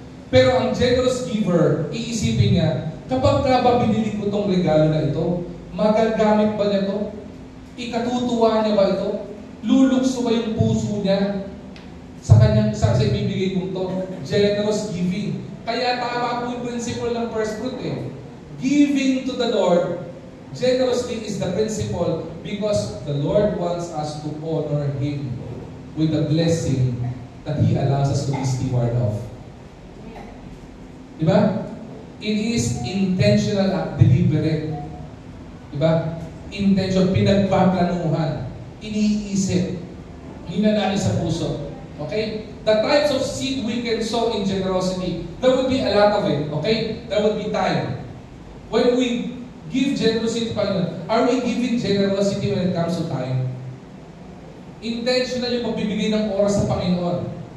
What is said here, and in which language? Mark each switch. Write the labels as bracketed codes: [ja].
[tl] Pero ang generous giver, iisipin niya, kapag ba binili ko itong regalo na ito, magagamit ba niya ito? Ikatutuwa niya ba ito? Lulukso ba yung puso niya sa kanyang sa ibibigay kong ito? [en] Generous giving. [tl] Kaya tama po yung principle ng first fruit eh. [en] Giving to the Lord generously is the principle because the Lord wants us to honor Him with the blessing that He allows us to be steward of. Diba? It is intentional at deliberate. Diba? [tl] Intention, pinagpaplanuhan, iniisip, hinanais sa puso. Okay? [en] The types of seed we can sow in generosity, there would be a lot of it. Okay? There would be time. When we give generosity to Panginoon, are we giving generosity when it comes to time? [tl] Intentional yung pagbibigay ng oras sa Panginoon.